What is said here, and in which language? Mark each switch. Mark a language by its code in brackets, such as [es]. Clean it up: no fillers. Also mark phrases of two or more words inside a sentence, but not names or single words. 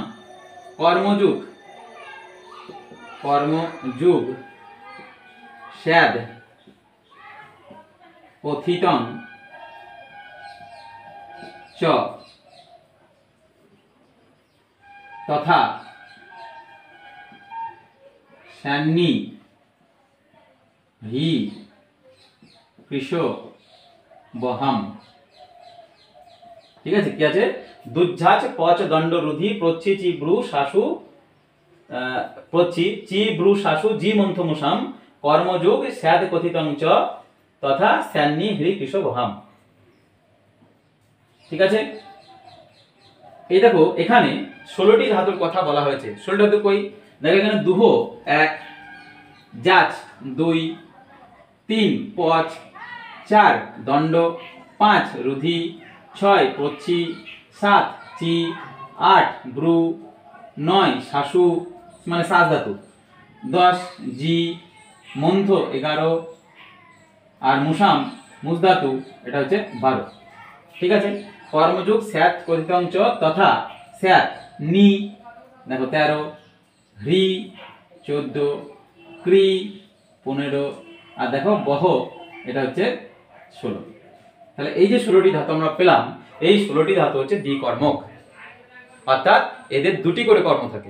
[sa] কর্মযুগ, কর্মযুগ, স্যাদ, কথিতং চ তথা স্যান্নি হি কৃষ বহাম। [bn] ঠিক আছে, কি আছে? [sa] দুঝাঁচ, পচ, দণ্ড, রুধি, প্রচ্ছি, চি, ব্রু, শাসু, প্রচ্ছি, চি, ব্রু, শাসু, জি, মন্থ, মুসাম। কর্মযুগ, স্যাদ, কথিতং চ তথা স্যান্নি হ্রি কৃষ বহাম। [bn] ঠিক আছে, এই দেখো এখানে 16টি ধাতুর কথা বলা হয়েছে। 16 ধাতু কই? দেখো এখানে দুহ 1, জাচ 2, 3 পচ, 4 দণ্ড, 5 রুধি, 6 প্রচ্ছি, 7 চি, 8 ব্রু, 9 শাসু মানে শ্বাস ধাতু, 10 জি, মন্থ 11, আর মুসাম মুস ধাতু, এটা হচ্ছে 12। ঠিক আছে, [sa] কর্মযুগ স্যাত কথিতং চ তথা স্যাত নি [bn] দেখো 13, হ্রি 14, ক্রি 15, আর দেখো বহ এটা হচ্ছে 16। তাহলে এই যে 16টি ধাতু আমরা পেলাম, এই 16টি ধাতু হচ্ছে দ্বিকর্মক, অর্থাৎ এদের দুটি করে কর্ম থাকে।